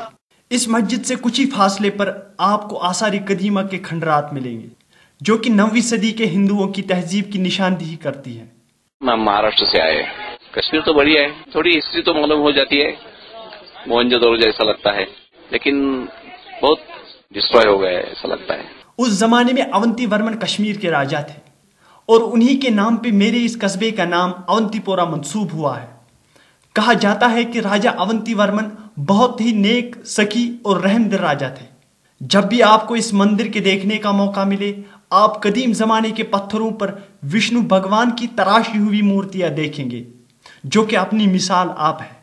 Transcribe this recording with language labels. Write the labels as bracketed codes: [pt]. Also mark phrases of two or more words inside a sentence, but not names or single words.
[ur] اس مسجد سے کچھ ہی فاصلے پر آپ کو آثار قدیمہ کے کھنڈرات ملیں گے جو کہ 9ویں صدی کے ہندوؤں کی تہذیب کی نشاندہی کرتی ہے. میں مہاراشٹر سے آئے. کشمیر تو بڑھیا ہے، تھوڑی ہسٹری تو معلوم ہو جاتی ہے، موہنجو جیسا لگتا ہے، لیکن بہت ڈسٹروائے ہو گیا ہے ایسا لگتا ہے. اس زمانے میں اونتی ورمن کشمیر کے راجا تھے اور انہی کے نام پہ میرے اس قصبے کا نام اونتی پورہ منسوب ہوا ہے. کہا جاتا ہے کہ راجا اونتی ورمن بہت ہی نیک، سخی اور رحم دل راجا تھے. جب بھی آپ کو اس مندر کے دیکھنے کا موقع ملے آپ قدیم زمانے کے پتھروں پر وشنو بھگوان کی تراشی ہوئی مورتیاں دیکھیں گے جو کہ اپنی مثال آپ ہے.